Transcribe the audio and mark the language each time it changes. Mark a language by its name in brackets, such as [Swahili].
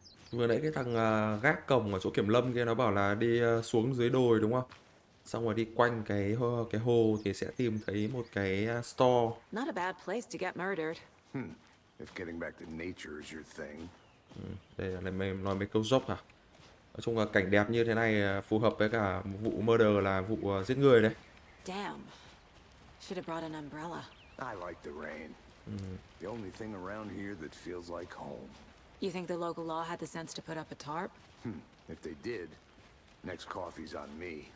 [Vietnamese] Vừa nãy cái thằng gác cổng ở chỗ kiểm lâm kia nó bảo là đi xuống dưới đồi đúng không? Xong rồi đi quanh cái hồ thì sẽ tìm thấy một cái store. [English] Not a bad place to get murdered. If getting back to nature is your thing. [Vietnamese] Đây là mình nói mấy câu dốc à? Nói chung là cảnh đẹp như thế này phù hợp với cả một vụ murder là vụ giết người đấy. [English] Damn. Should have brought an umbrella. I like the rain. The only thing around here that feels like home. You think the local law had the sense to put up a tarp? If they did, next coffee's on me.